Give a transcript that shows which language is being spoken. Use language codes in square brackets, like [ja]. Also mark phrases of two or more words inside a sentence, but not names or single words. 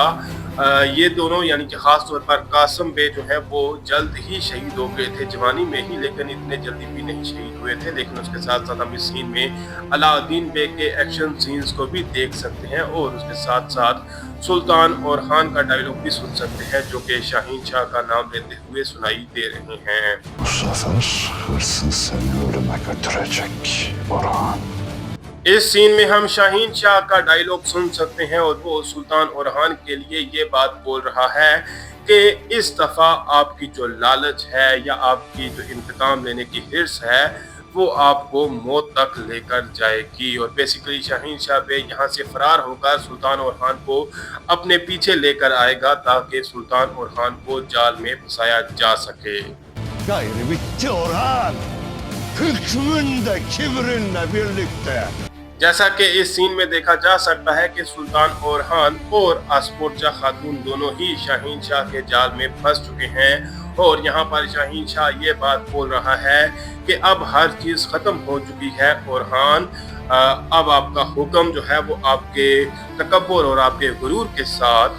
[ur] یہ دونوں یعنی کہ خاص طور پر قاسم بے جو ہے وہ جلد ہی شہید ہو گئے تھے جوانی میں ہی، لیکن اتنے جلدی بھی نہیں شہید ہوئے تھے. لیکن اس کے ساتھ ساتھ ہم اس سین میں علاؤالدین بے کے [en] action scenes [ur] کو بھی دیکھ سکتے ہیں اور اس کے ساتھ ساتھ سلطان اور خان کا ڈائیلاگ بھی سن سکتے ہیں جو کہ شاہین شاہ کا نام لیتے ہوئے سنائی دے رہے ہیں. [tr] Bu sefer hırsız seni ölüme götürecek Orhan. [ur] اس سین میں ہم شاہین شاہ کا ڈائیلاگ سن سکتے ہیں اور وہ سلطان اورحان کے لیے یہ بات بول رہا ہے کہ اس دفعہ آپ کی جو لالچ ہے یا آپ کی جو انتقام لینے کی حرص ہے وہ آپ کو موت تک لے کر جائے گی. اور بیسکلی شاہین شاہ بے یہاں سے فرار ہو کر سلطان اورحان کو اپنے پیچھے لے کر آئے گا تاکہ سلطان اورحان کو جال میں پھنسایا جا سکے. [tr] Gayrı bitti Orhan. Hükmün de kibrinle birlikte. [ur] جیسا کہ اس سین میں دیکھا جا سکتا ہے کہ سلطان اورحان اور آسپورچا خاتون دونوں ہی شاہین شاہ کے جال میں پھنس چکے ہیں. اور یہاں پر شاہین شاہ یہ بات بول رہا ہے کہ اب ہر چیز ختم ہو چکی ہے اورحان، اب آپ کا حکم جو ہے وہ آپ کے تکبر اور آپ کے غرور کے ساتھ.